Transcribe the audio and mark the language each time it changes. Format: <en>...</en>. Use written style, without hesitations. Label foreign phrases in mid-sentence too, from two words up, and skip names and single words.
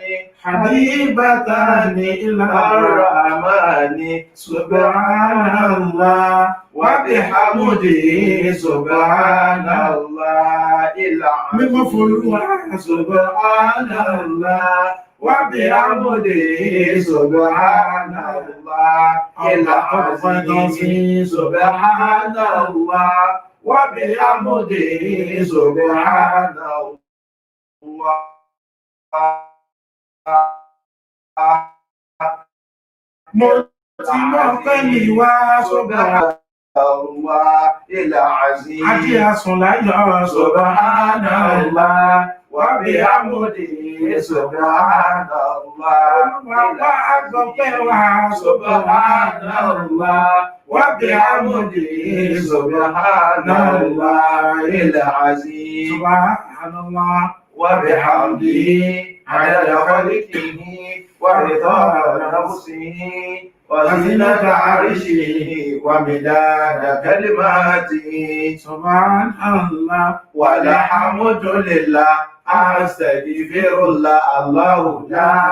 <ar>حبيبتان إلى الرحمن سبحان الله وبحمده سبحان الله العظيم سبحان الله وبحمده سبحان الله العظيم سبحان الله وبحمده سبحان الله</ar> <yo>mo ti mọ̀ pé mi wá sọ́gbà</yo> <ar>Allah العظيم</ar> <yo>àti àsùnláyọ̀</yo> <ar>subhanallah وبحمده سبحان الله سبحان الله وبحمده سبحان الله العظيم سبحان الله وبحمده عدد خلقه ورضا نفسه وزنة عرشه ومداد كلماته سبحان الله والحمد لله أستغفر الله الله لا</ar>